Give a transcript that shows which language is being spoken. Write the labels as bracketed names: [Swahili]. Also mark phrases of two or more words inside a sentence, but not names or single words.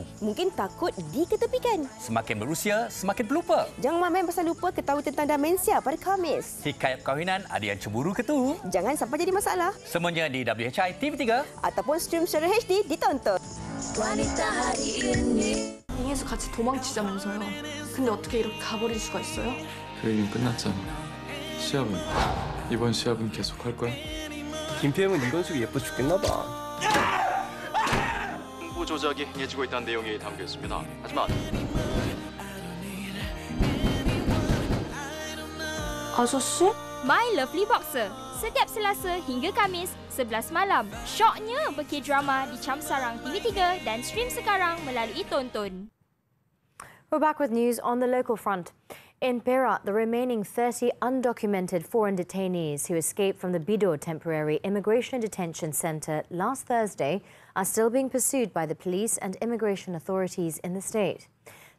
[Malay] Mungkin takut diketepikan. Semakin berusia, semakin pelupa. Jangan main pasal lupa ketahui tentang demensia pada Khamis. Hikayat perkahwinan ada yang cemburu ke tu? Jangan sampai jadi masalah. Semuanya di WHI TV3 ataupun stream secara HD ditonton. Wanita hari ini. [Korean] 방에서 같이 도망치자면서요. 근데 어떻게 이렇게 가버릴 수가 있어요? 그 얘기는 끝났잖아. 시합은 이번 시합은 계속 할 거야? 김PM은 이건숙이 예뻐 죽겠나 봐. 홍보 조작이 행해지고 있다는 내용이 담겨 있습니다. 하지만 아저씨? [Malay] My Lovely Boxer. Setiap Selasa hingga Khamis, 11 malam. Syoknya berkedrama di Cam Sarang TV3 dan stream sekarang melalui Tonton. [English] We're back with news on the local front. In Perak, the remaining 30 undocumented foreign detainees who escaped from the Bido Temporary Immigration Detention Centre last Thursday are still being pursued by the police and immigration authorities in the state.